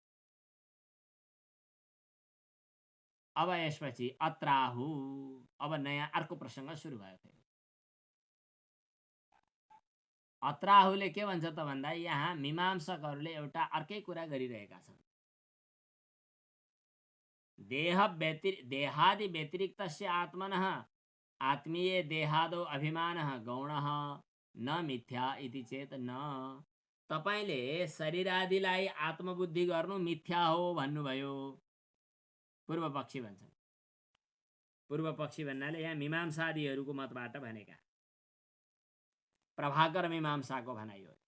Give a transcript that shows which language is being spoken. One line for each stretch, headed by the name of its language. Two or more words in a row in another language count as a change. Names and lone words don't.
Nepali: अब यसपछि अत्राहु, अब नयाँ अर्को प्रसङ्ग सुरु भयो। फेरि अत्राहुले के भन्छ त भन्दा यहाँ मीमांसकहरूले एउटा अर्कै कुरा गरिरहेका छन्।
Sanskrit: देहादि व्यतिरिक्तस्य आत्मनः आत्मीय देहादो अभिमानः गौणः न मिथ्या इति चेत न।
Nepali: तपाईले शरीर आदिलाई आत्मबुद्धि गर्नु मिथ्या हो भन्नुभयो। पूर्व पक्षी भन्छन्। पूर्व पक्षी भन्नाले यहाँ मीमांसादिहरूको मतबाट भनेका, प्रभाकर मीमांसाको भनाइ हो।